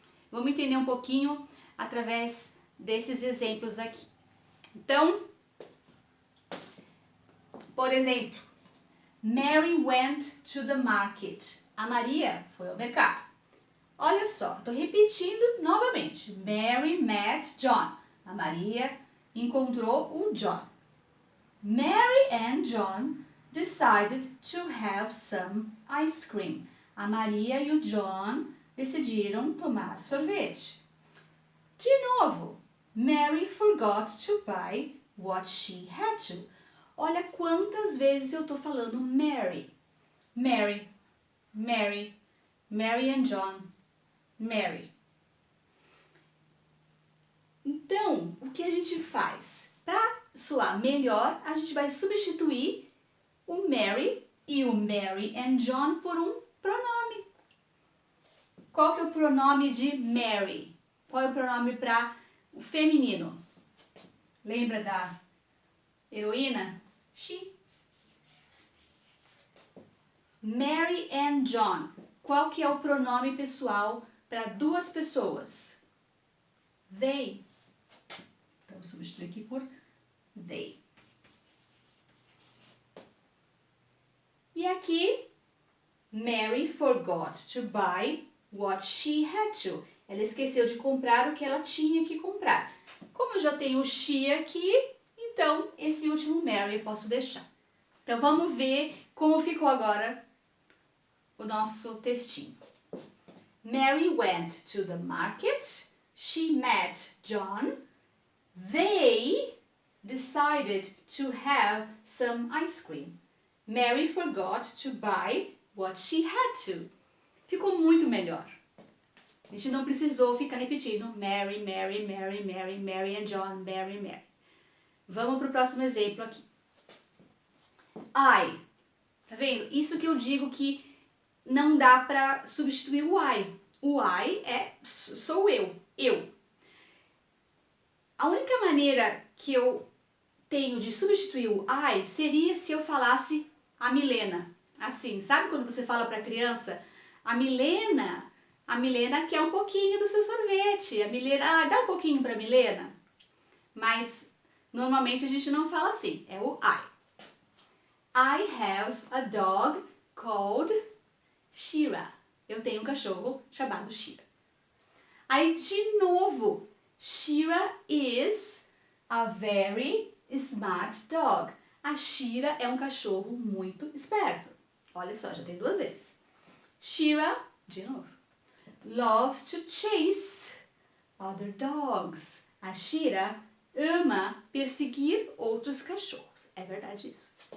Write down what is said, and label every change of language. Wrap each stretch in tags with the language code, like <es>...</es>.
<pt>Vamos entender um pouquinho através desses exemplos aqui. Então, por exemplo,</pt> <en>Mary went to the market.</en> <pt>A Maria foi ao mercado. Olha só, estou repetindo novamente.</pt> <en>Mary met John.</en> <pt>A Maria encontrou o John.</pt> <en>Mary and John decided to have some ice cream.</en> <pt>A Maria e o John decidiram tomar sorvete. De novo,</pt> <en>Mary forgot to buy what she had to.</en> <pt>Olha quantas vezes eu estou falando Mary.</pt> <en>Mary, Mary, Mary and John, Mary.</en> <pt>Então, o que a gente faz? Para soar melhor, a gente vai substituir o Mary e o Mary and John por um pronome. Qual que é o pronome de Mary? Qual é o pronome para o feminino? Lembra da heroína? She. Mary and John. Qual que é o pronome pessoal para duas pessoas? They. Então, vou substituir aqui por they. E aqui,</pt> <en>Mary forgot to buy what she had to.</en> <pt>Ela esqueceu de comprar o que ela tinha que comprar. Como eu já tenho o she aqui, então esse último Mary eu posso deixar. Então vamos ver como ficou agora o nosso textinho.</pt> <en>Mary went to the market. She met John. They decided to have some ice cream. Mary forgot to buy what she had to.</en> <pt>Ficou muito melhor. A gente não precisou ficar repetindo Mary, Mary, Mary, Mary, Mary and John, Mary, Mary. Vamos para o próximo exemplo aqui. I. Tá vendo? Isso que eu digo que não dá para substituir o I. O I sou eu. A única maneira que eu tenho de substituir o I seria se eu falasse a Milena. Assim, sabe quando você fala para a criança, a Milena quer um pouquinho do seu sorvete. A Milena, dá um pouquinho para a Milena. Mas normalmente a gente não fala assim, é o I.</pt> <en>I have a dog called Shira.</en> <pt>Eu tenho um cachorro chamado Shira. Aí de novo,</pt> <en>Shira is a very smart dog.</en> <pt>A Shira é um cachorro muito esperto. Olha só, já tem duas vezes.</pt> <en>Shira,</en> <pt>de novo,</pt> <en>loves to chase other dogs.</en> <pt>A Shira ama perseguir outros cachorros. É verdade isso.</pt>